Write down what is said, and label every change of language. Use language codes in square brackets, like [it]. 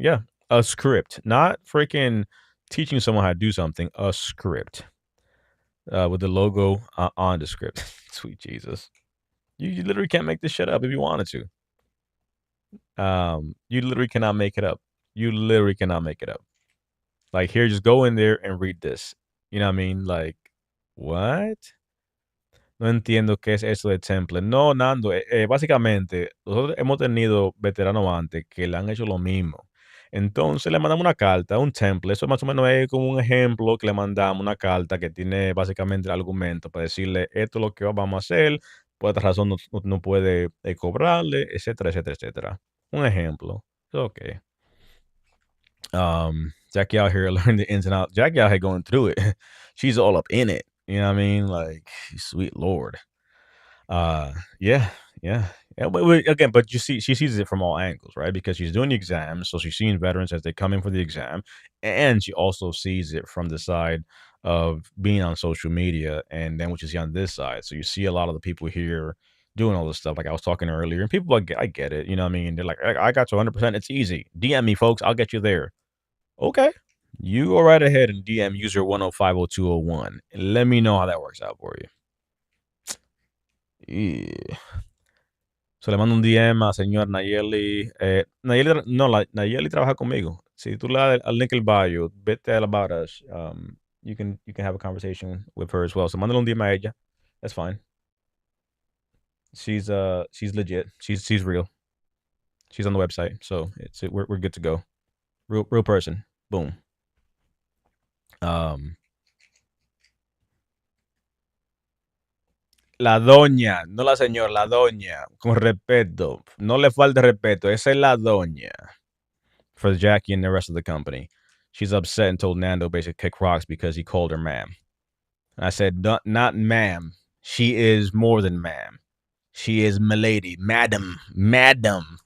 [en] Yeah, a script, not freaking teaching someone how to do something, a script, with the logo, on the script. Sweet Jesus. You literally can't make this shit up if you wanted to. You literally cannot make it up. You literally cannot make it up. Like, here, just go in there and read this. You know what I mean? Like, what? [es] No entiendo qué es eso de template. No, Nando, básicamente, nosotros hemos tenido veteranos antes que le han hecho lo mismo. Entonces le mandamos una carta, un template. Eso más o menos es como un ejemplo que le mandamos una carta que tiene básicamente el argumento para decirle esto es lo que vamos a hacer, por esta razón no puede cobrarle, etcétera, etcétera, etcétera. Un ejemplo. Ok. [en] Jackie out here learning the ins and outs. Jackie out here going through it. She's all up in it. You know what I mean? Like, sweet Lord. Uh, yeah, yeah, yeah. But again, but you see, she sees it from all angles, right? Because she's doing the exam, so she's seeing veterans as they come in for the exam, and she also sees it from the side of being on social media, and then what you see on this side. So you see a lot of the people here doing all this stuff, like I was talking earlier, and people like, I get it, you know what I mean? They're like, I got you 100%. It's easy. DM me, folks. I'll get you there. Okay. You go right ahead and DM user 1050201. And let me know how that works out for you. [es] Yeah. So le mando un DM a señor Nayeli. Nayeli, no, Nayeli trabaja conmigo. Si tú le das al link el bio, vete al about us. [en] You can have a conversation with her as well. [es] So mándale un DM a ella. [en] That's fine. She's legit. She's real. She's on the website, so we're good to go. Real person. Boom. [es] La doña, no la señora, la doña, con respeto. No le falte respeto. Esa es la doña. [en] For Jackie and the rest of the company. She's upset and told Nando basically kick rocks because he called her ma'am. And I said, not ma'am. She is more than ma'am. She is milady, madam, madam.